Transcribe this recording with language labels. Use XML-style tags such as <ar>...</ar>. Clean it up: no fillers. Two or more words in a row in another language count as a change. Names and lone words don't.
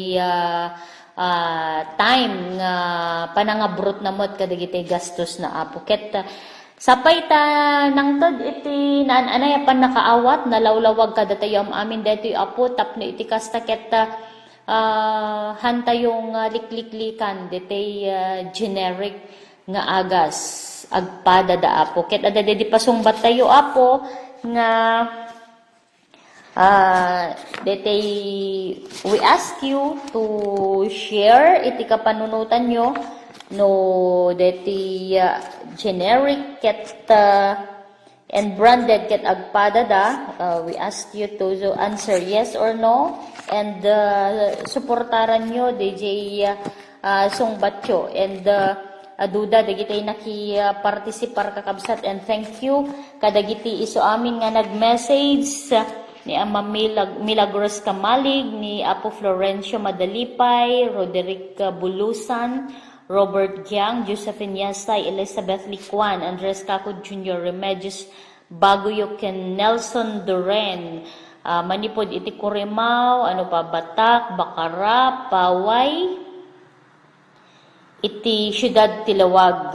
<ilo>time nga panangabrot na mod kadagiti gastos na apo ket sapay ta nang tod iti naan-anay pan nakaawat nalawlawag kada tayo amin detoy apo tapno iti kasta ket hantayong likliklikan deti generic nga agas agpada da apo ket adda di pasungbat tayo apo nga</ilo> <en>we ask you to share</en> <ilo>iti kapanunutan nyo no deti generic ket and branded ket agpadada.</ilo> <en>We ask you to answer yes or no, and</en> <ilo>suportaran nyo DJ sungbatyo,</ilo> <en>and</en> <ilo>aduda dagiti naki-participar kakabsat,</ilo> <en>and thank you</en> <ilo>kadagiti iso amin nga nag-message ni Ama Milagros Kamalig, ni Apo Florencio Madalipay, Roderick Bulusan, Robert Giang, Josephine Yastay, Elizabeth Licuan, Andres Cacod Jr., Remedios Baguyo, Ken Nelson Duren, manipod iti Kurimaw, Batak, Bacara, Paway, iti Syudad Tilawag.</ilo>